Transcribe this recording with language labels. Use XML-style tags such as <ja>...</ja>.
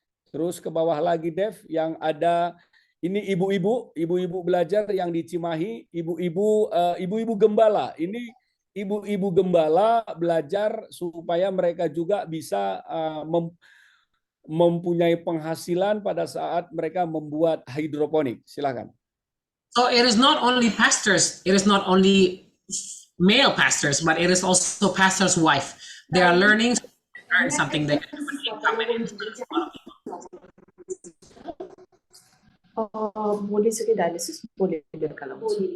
<id>Terus ke bawah lagi Dev yang ada ini ibu-ibu belajar yang di Cimahi, ibu-ibu gembala. Ini ibu-ibu gembala belajar supaya mereka juga bisa mempunyai penghasilan pada saat mereka membuat hidroponik. Silakan.</id> <en>So it is not only pastors, it is not only male pastors, but it is also pastor's wife. They are learning something they can do with income and influence a lot of people. Boleh sekali dialysis, boleh kalau</en>